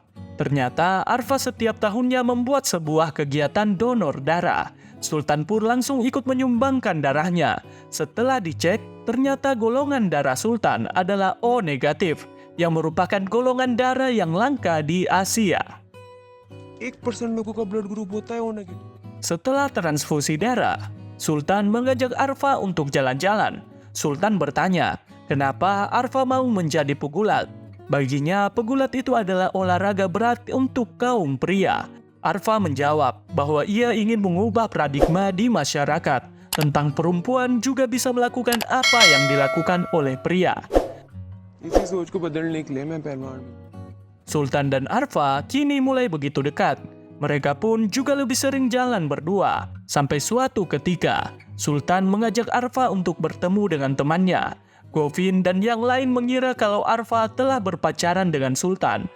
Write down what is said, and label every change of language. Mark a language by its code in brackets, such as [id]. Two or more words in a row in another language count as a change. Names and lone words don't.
[id] Ternyata Arfa setiap tahunnya membuat sebuah kegiatan donor darah. Sultan pun langsung ikut menyumbangkan darahnya. Setelah dicek, ternyata golongan darah Sultan adalah O negatif, yang merupakan golongan darah yang langka di Asia. [hi] 1% लोगों का [en] blood group [hi] होता है वो नेगेटिव। [id] Setelah transfusi darah, Sultan mengajak Arfa untuk jalan-jalan. Sultan bertanya, kenapa Arfa mau menjadi pegulat? Baginya, pegulat itu adalah olahraga berat untuk kaum pria. Arfa menjawab bahwa ia ingin mengubah paradigma di masyarakat tentang perempuan juga bisa melakukan apa yang dilakukan oleh pria. [hi] इसी सोच को बदलने के लिए मैं पहलवान हूँ। [id] Sultan dan Arfa kini mulai begitu dekat. Mereka pun juga lebih sering jalan berdua. Sampai suatu ketika, Sultan mengajak Arfa untuk bertemu dengan temannya. Govin dan yang lain mengira kalau Arfa telah berpacaran dengan Sultan.